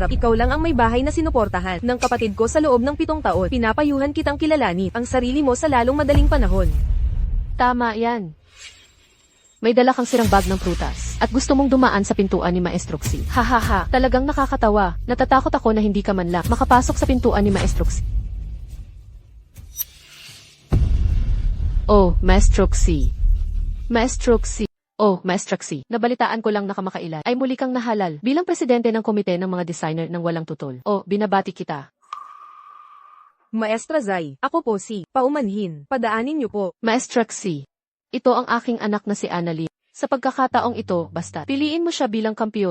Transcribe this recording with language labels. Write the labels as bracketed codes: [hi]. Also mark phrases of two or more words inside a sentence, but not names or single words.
[tl] Ikaw lang ang may bahay na sinuportahan ng kapatid ko sa loob ng 7 taon. Pinapayuhan kitang kilalanin ang sarili mo sa lalong madaling panahon. Tama yan. May dala kang sirang bag ng prutas at gusto mong dumaan sa pintuan ni Maestro Xi. Hahaha, talagang nakakatawa. Natatakot ako na hindi ka man lang makapasok sa pintuan ni Maestro Xi. Oh, Maestro Xi. Maestro Xi. Oh, Maestro Xi. Nabalitaan ko lang na kamakailan ay muli kang nahalal bilang presidente ng komite ng mga designer ng walang tutol. Oh, binabati kita. Maestra Zai, ako po si Paumanhin. Padaanin niyo po. Maestra Xi. Ito ang aking anak na si Annalyn. Sa pagkakataong ito, basta piliin mo siya bilang kampiyon.